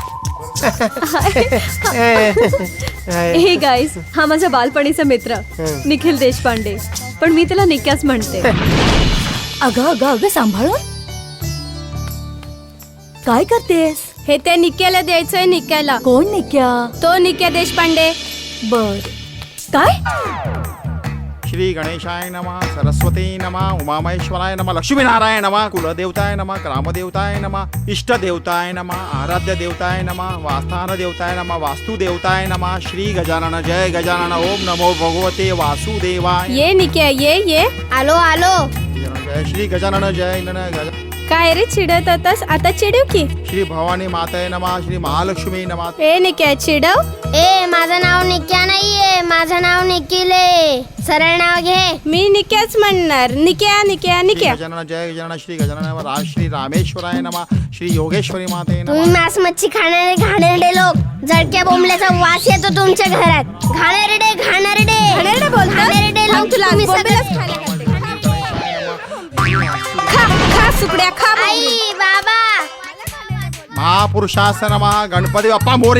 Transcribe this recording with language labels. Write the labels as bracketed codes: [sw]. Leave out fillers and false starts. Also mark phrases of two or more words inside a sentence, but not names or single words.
[mr] हे गाईज, हा माझा बालपणीचा मित्र निखिल देशपांडे, पण मी त्याला निक्याच म्हणते. अगं अगं अगं सांभाळून काय करतेस? हे त्या निक्याला द्यायचंय. निक्याला. कोण निक्या? तो निक्या देशपांडे. बर. काय? [sa] श्री गणेशाय नमः, सरस्वती नमः, उमामहेश्वराय नमः, लक्ष्मीनारायण नमः, कुलदेवताय नमः, ग्रामदेवताय नमः, इष्ट देवताय नमः, आराध्य देवताय नमः, वास्थान देवताय नमः, वास्तु देवताय नमः. श्री गजानन जय गजानन. ओम नमो भगवते वासुदेवाय. [mr] ये निक्या ये. आलो आलो. जय श्री गजानन जय गजानन. काय रे चिडत होतास? आता चिडव की. [sa] श्री भवानी माताय नमः, श्री महालक्ष्मी नमः. [mr] ए निक्या चिडव. ए माझं नाव निक्या नाहीये, माझं नाव निखिल आहे. सरळ नाव घे. मी निक्याच म्हणणार. निक्या निक्या श्री निक्या. गजानन जय गजानन. श्री गजानन नमः. [sa] श्री रामेश्वराय नमः, श्री योगेश्वरी माते [mr] तुम्ही नमः. मांस मच्छी खाणारे घाणेरडे लोक. जळक्या बोंबल्याचा वास येतो तुमच्या घरात. घाणेरडे घाणेरडे बोलतात? घाणेरडे मग लोक तुला तुम्ही बोंबीलच सगळे. खायला घालते. खा सुकड्या खा. आई बाबा. महापुरुषास नमः. गणपती बाप्पा मोरया.